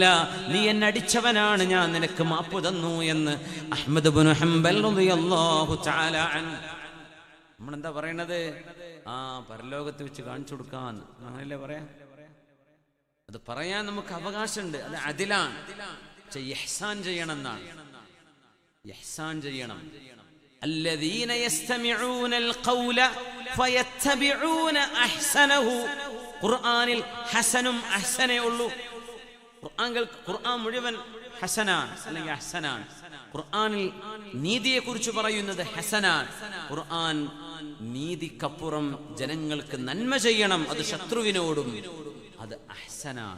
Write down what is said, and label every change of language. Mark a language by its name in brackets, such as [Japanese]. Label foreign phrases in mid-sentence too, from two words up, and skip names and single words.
[Malayalam] നീ എന്നെ അടിച്ചവനാണ്, ഞാൻ നിനക്ക് മാപ്പ് തന്നു എന്ന് അഹ്മദ് ഇബ്നു ഹംബൽ [Arabic] رضي الله تعالى عنه. [Malayalam] നമ്മളെന്താ പറയണത്? പരലോകത്ത് വെച്ച് കാണിച്ചു കൊടുക്കാൻ, അങ്ങനെയല്ലേ പറയാ? അത് പറയാൻ നമുക്ക് അവകാശമുണ്ട്. അത് അദിലാണ്. ഇഹ്സാൻ ചെയ്യണം എന്നാണ്. ഇഹ്സാൻ ചെയ്യണം. [Arabic] الذين يستمعون القول فيتبعون احسنه, [Malayalam] ഖുർആനിൽ ഹസനും അഹ്സനേ ഉള്ളൂ. ഖുർആൻ മുഴുവൻ ഹസനാണ് അല്ലെങ്കിൽ അഹ്സനാണ്. ഖുർആനിൽ നീതിയെ കുറിച്ച് പറയുന്നത് ഹസനാണ്. ഖുർആൻ നീതിക്കപ്പുറം ജനങ്ങൾക്ക് നന്മ ചെയ്യണം, അത് ശത്രുവിനോടും, അത് അഹ്സനാണ്.